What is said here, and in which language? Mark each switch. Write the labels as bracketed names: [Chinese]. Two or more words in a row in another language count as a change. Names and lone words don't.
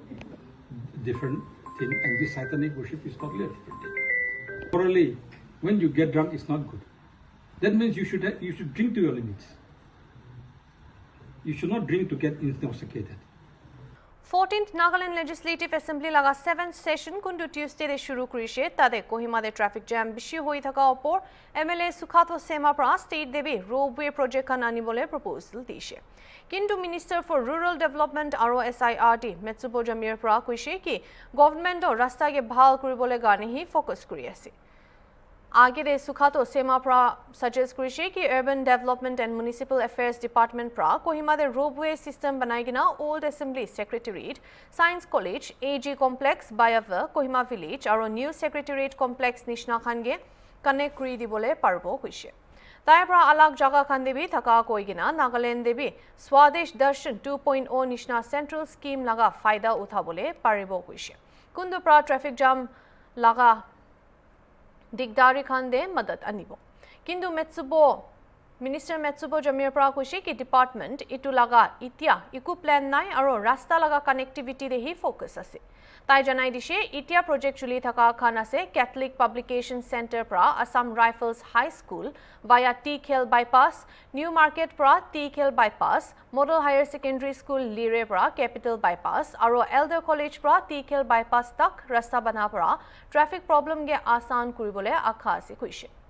[English] different thing, and this satanic worship is totally a different thing. Morally, when you get drunk, it's not good. That means you should drink to your limits. You should not drink to get intoxicated. [Naga Pidgin] 14th Nagaland Legislative Assembly laga 7th session kundu Tuesday de shuru kurishe tade Kohima de [English] traffic jam [Naga Pidgin] bishi hoi thaka opor MLA Sukhato Sema pra state debi [English] roadway project [Naga Pidgin] kan anibole proposal dishe. Kintu Minister for Rural Development ROSIRD Metsubo Jamir pra kuishe ki government o rasta ge bhal kuribole garne hi focus kuri ase. आगे दे सुखातो सेमा प्रा सजेस्ट करिसे कि [English] Urban Development and Municipal Affairs Department [Naga Pidgin] प्रा कोहिमा दे [English] ropeway system [Naga Pidgin] बनाइगिना ओल्ड असेंबली सेक्रेटेरिएट साइंस कॉलेज एजी कॉम्प्लेक्स बायव कोहिमा विलेज और न्यू सेक्रेटेरिएट कॉम्प्लेक्स निशना खानगे कनेक्ट करि दिबोले पारबो कइसे ताय प्रा अलग जगह खान देबी थका कोइगिना नागालैंड देबी स्वदेश दर्शन 2.0 निशना [English] central scheme [Naga Pidgin] लगा फायदा उठाबोले पारिबो कइसे कुंदु प्रा [English] traffic jam [Naga Pidgin] लगा दिगदारी खान दे मदद अनिबो किंतु मिनिस्टर मेत्सुबो जमीर प्रा कुशे कि डिपार्टमेंट इटु लगा इतिया इकु प्लान नाइ और रास्ता लगा कनेक्टिविटी दे ही फोकस असे ताई जनाई दिशे इतिया प्रोजेक्ट चुली थका खाना से कैथलिक पब्लिकेशन सेंटर प्रा असम राइफल्स हाई स्कूल वाया टी खेल बाईपास न्यू मार्केट प्रा टी खेल बाईपास मॉडल हायर सेकेंडरी स्कूल लीरे प्रा कैपिटल बाईपास और एल्डर कॉलेज प्रा टी खेल बाईपास तक रास्ता बना प्रा [English] traffic problem [Naga Pidgin] गे आसान कुरिबोले आखा से खुइशे